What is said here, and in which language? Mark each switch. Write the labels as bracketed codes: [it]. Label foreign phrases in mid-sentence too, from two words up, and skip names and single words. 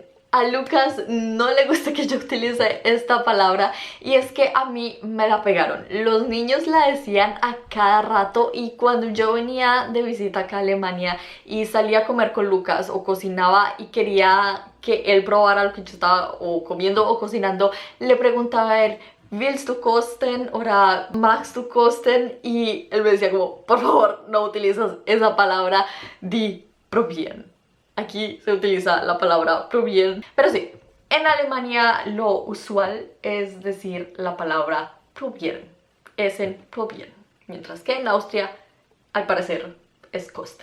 [es] A Lucas no le gusta que yo utilice esta palabra y es que a mí me la pegaron. Los niños la decían a cada rato y cuando yo venía de visita acá a Alemania y salía a comer con Lucas o cocinaba y quería que él probara lo que yo estaba o comiendo o cocinando, le preguntaba a él, [de] ¿Willst du kosten? O ¿magst du kosten? [es] Y él me decía como, por favor, no utilizas esa palabra, di probieren. Aquí se utiliza la palabra probieren. Pero sí, en Alemania lo usual es decir la palabra probieren. Es en probieren. Mientras que en Austria, al parecer, es kosten.